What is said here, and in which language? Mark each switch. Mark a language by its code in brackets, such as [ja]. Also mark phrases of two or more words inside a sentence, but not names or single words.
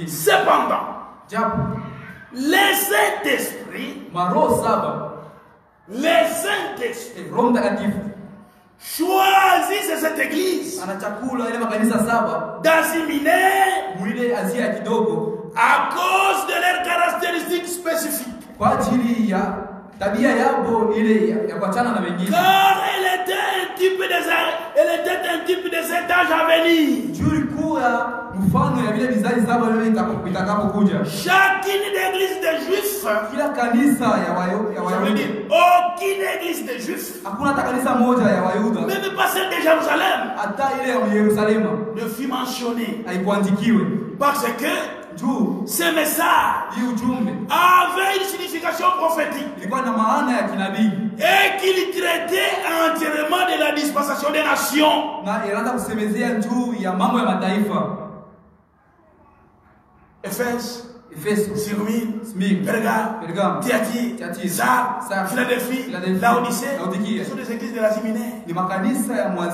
[fr] Cependant, les Saint-Esprit, choisissent cette église d'Asie mineure à cause de leurs caractéristiques spécifiques. [sw] tabia yabo ile ya kuachana na wengine. [fr] Car elle était un type de cet âge à venir. [sw] Tulikuwa mfano ya vile vizazi saba leo itakapokuja. [fr] Chacune d'église de juifs, [sw] kila kanisa ya Wayahudi, [fr] aucune église de juifs, [sw] hakuna hata kanisa moja ya Wayahudi, [fr] même pas celle de Jérusalem, [sw] hata ile ya Yerusalemu, [fr] ne fut mentionné, [sw] haikuandikiwe [fr] parce que ce message avait une signification prophétique et qu'il traitait entièrement de la dispensation des nations. Éphèse, Smyrne, Pergame, Thyatire, Sardes, Philadelphie, Laodicée, ce sont des églises de l'Asie mineure.